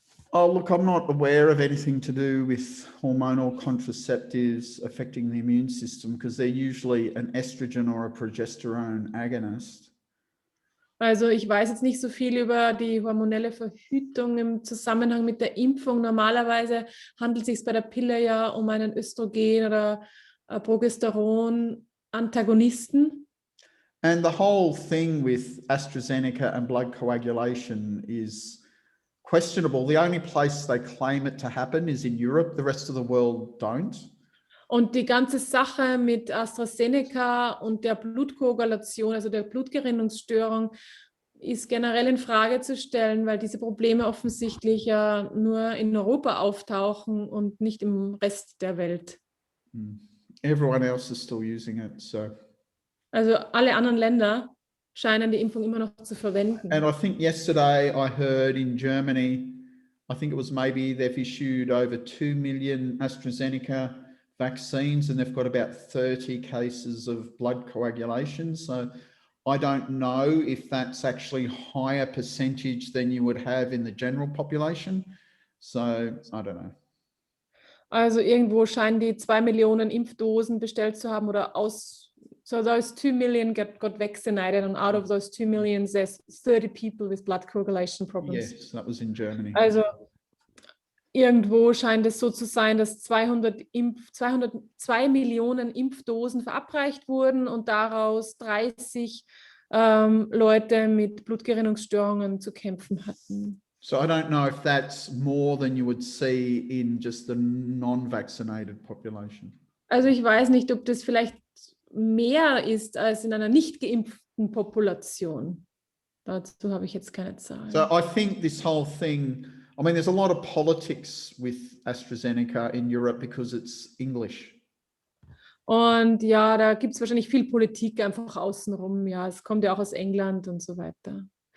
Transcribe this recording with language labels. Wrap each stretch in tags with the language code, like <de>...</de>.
<en>Oh, look, I'm not aware of anything to do with hormonal contraceptives affecting the immune system because they're usually an estrogen or a progesterone agonist.</en> <de>Also ich weiß jetzt nicht so viel über die hormonelle Verhütung im Zusammenhang mit der Impfung. Normalerweise handelt es sich bei der Pille ja um einen Östrogen- oder Progesteron-Antagonisten.</de> <en>And the whole thing with AstraZeneca and blood coagulation is questionable. The only place they claim it to happen is in Europe. The rest of the world don't.</en> <de>Und die ganze Sache mit AstraZeneca und der Blutkoagulation, also der Blutgerinnungsstörung, ist generell in Frage zu stellen, weil diese Probleme offensichtlich ja nur in Europa auftauchen und nicht im Rest der Welt.</de> <en>Everyone else is still using it, so.</en> <de>Also alle anderen Länder scheinen die Impfung immer noch zu verwenden.</de> <en>And I think yesterday I heard in Germany, I think it was maybe they've issued over 2 million AstraZeneca vaccines and they've got about 30 cases of blood coagulation. So I don't know if that's actually higher percentage than you would have in the general population. So I don't know.</en> <de>Also irgendwo scheinen die 2 Millionen Impfdosen bestellt zu haben oder so</de> <en>those 2 million got vaccinated and out of those 2 million there's 30 people with blood coagulation problems. Yes, that was in Germany.</en> <de>Also irgendwo scheint es so zu sein, dass 2 Millionen Impfdosen verabreicht wurden und daraus 30 Leute mit Blutgerinnungsstörungen zu kämpfen hatten.</de> <en>So I don't know if that's more than you would see in just the non-vaccinated population.</en> <de>Also ich weiß nicht, ob das vielleicht mehr ist als in einer nicht geimpften Population. Dazu habe ich jetzt keine Zahlen.</de> <en>So I think this whole thing, I mean, there's a lot of politics with AstraZeneca in Europe because it's English.</en> <de>Und ja, da gibt es wahrscheinlich viel Politik einfach außenrum. Ja, es kommt ja auch aus England und so weiter.</de>